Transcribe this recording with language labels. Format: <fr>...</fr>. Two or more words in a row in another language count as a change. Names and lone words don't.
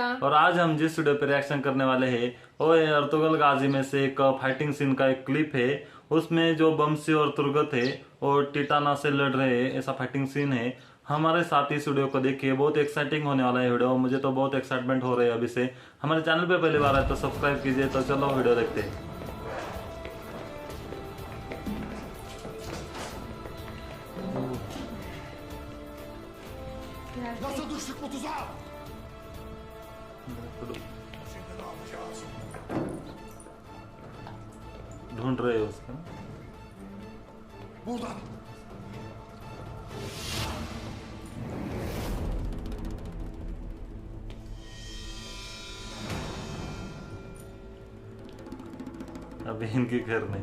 <hi>और आज हम जिस वीडियो पे रिएक्शन करने वाले हैं वो है अर्तुगरुल गाजी में से एक</hi> <en>fighting scene</en> <hi>का एक क्लिप है। उसमें जो बमसी और तुर्गत है वो टिटाना से लड़ रहे हैं, ऐसा</hi> <en>fighting scene</en> <hi>है। हमारे साथ इस वीडियो को देखिए, बहुत एक्साइटिंग होने वाला है वीडियो। मुझे तो बहुत एक्साइटमेंट हो रही है अभी से। हमारे चैनल पे पहली बार आए तो सब्सक्राइब कीजिए। तो चलो वीडियो देखते हैं।</hi> <tr>Nasıl düştük bu tuzağa? Şimdi ne yapacağız?</tr> <hi>ढूंढ रहे हो उसका।</hi> <tr>Buradan.</tr> <hi>अभी इनके घर नहीं।</hi>